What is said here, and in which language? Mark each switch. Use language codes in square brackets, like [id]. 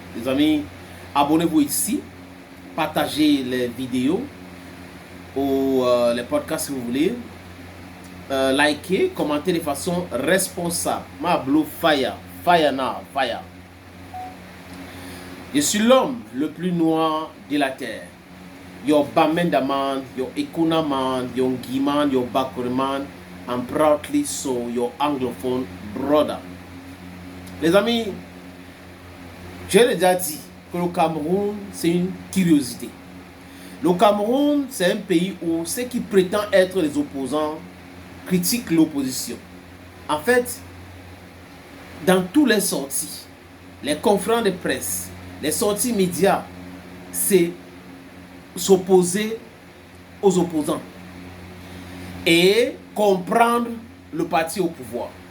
[fr] Les amis, abonnez-vous ici, partagez les vidéos ou les podcasts si vous voulez. Likez, commentez de façon responsable. Ma [en] blue fire, fire now, fire. [fr] Je suis l'homme le plus noir de la terre. [en] Your Bamendaman, your Ekunaman, your Giman, your Bakurman, and proudly so your anglophone brother. [fr] Les amis, j'ai déjà dit que le Cameroun, c'est une curiosité. Le Cameroun, c'est un pays où ceux qui prétendent être les opposants critiquent l'opposition. En fait, dans tous les sorties, les conférences de presse, les sorties médias, c'est s'opposer aux opposants et comprendre le parti au pouvoir.